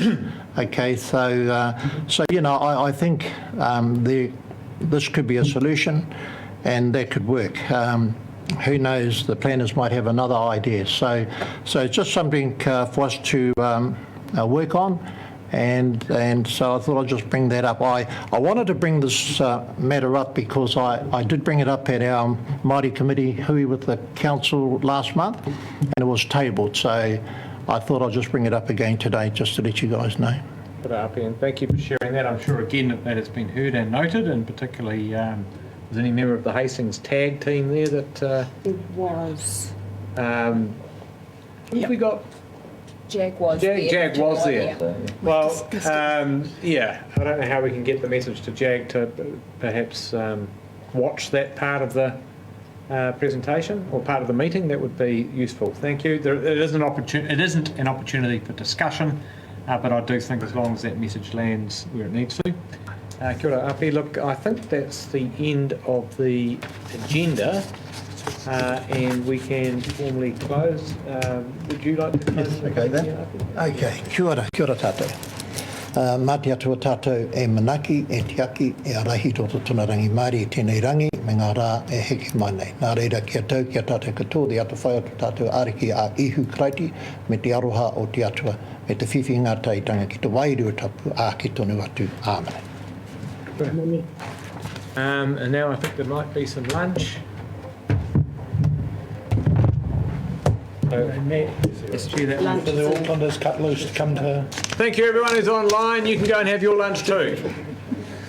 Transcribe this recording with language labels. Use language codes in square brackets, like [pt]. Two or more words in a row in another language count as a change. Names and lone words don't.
[en] Okay, so I think this could be a solution, and that could work. Who knows? The planners might have another idea. So it's just something for us to work on, and so I thought I'd just bring that up. I wanted to bring this matter up because I did bring it up at our Māori committee hui with the council last month, and it was tabled. So I thought I'd just bring it up again today just to let you guys know. Good up, and thank you for sharing that. I'm sure again that has been heard and noted, and particularly was any member of the Hastings tag team there that There was. we got Jag was there. Jag was there. Yeah. Well, yeah, I don't know how we can get the message to Jag to perhaps watch that part of the presentation or part of the meeting. That would be useful. Thank you. It isn't an opportunity for discussion, but I do think as long as that message lands where it needs to. [mi] Kia ora, Api. [en] Look, I think that's the end of the agenda, and we can formally close. Would you like to close? Okay then. [mi] Okay, kia ora tātou. Mā te atua tātou e manaki, e tiaki, e arahi tō tōna rangi Māori e tēnei rangi, me ngā rā e heke mai nei. Nā reira kia tau kia tātou katoa, te atu whai o tātou ariki a ihu kraiti, me te aroha o te atua, me te whiwhi ngā taitanga ki te wairua tapu a ki tonu atu. Āmene. [en] And now I think there might be some lunch. Eschew that one for the Aucklanders cut loose to come to. Thank you, everyone who's online. You can go and have your lunch too.